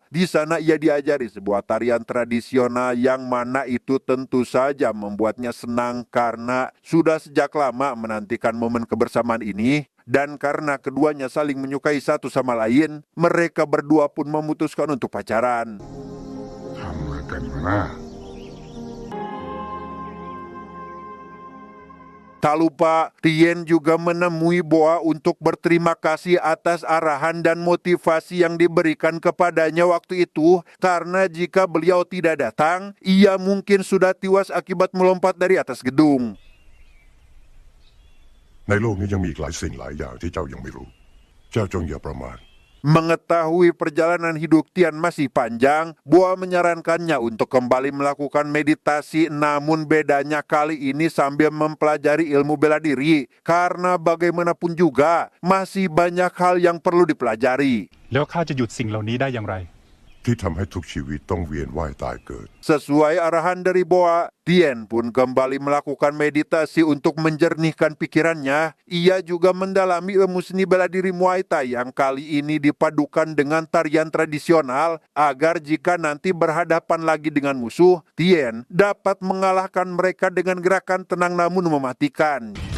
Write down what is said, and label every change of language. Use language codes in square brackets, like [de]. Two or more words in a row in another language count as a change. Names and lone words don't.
[id] Di sana ia diajari sebuah tarian tradisional yang mana itu tentu saja membuatnya senang karena sudah sejak lama menantikan momen kebersamaan ini. Dan karena keduanya saling menyukai satu sama lain, mereka berdua pun memutuskan untuk pacaran. [th] ทำอะไรกันวะน่ะ [id] Tak lupa, Tien juga menemui Boa untuk berterima kasih atas arahan dan motivasi yang diberikan kepadanya waktu itu, karena jika beliau tidak datang, ia mungkin sudah tewas akibat melompat dari atas gedung. [th] ในโลกนี้ยังมีอีกหลายสิ่งหลายอย่างที่เจ้ายังไม่รู้ เจ้าจงอย่าประมาท [id] Mengetahui perjalanan hidup Tien masih panjang, Boa menyarankannya untuk kembali melakukan meditasi, namun bedanya kali ini sambil mempelajari ilmu bela diri, karena bagaimanapun juga masih banyak hal yang perlu dipelajari. [th] แล้วข้าจะหยุดสิ่งเหล่านี้ได้อย่างไร ที่ทำให้ทุกชีวิตต้องเวียนว่ายตายเกิด [id] Sesuai arahan dari Boa, Tien pun kembali melakukan meditasi untuk menjernihkan pikirannya. Ia juga mendalami ilmu seni bela diri Muay Thai yang kali ini dipadukan dengan tarian tradisional agar jika nanti berhadapan lagi dengan musuh, Tien dapat mengalahkan mereka dengan gerakan tenang namun mematikan.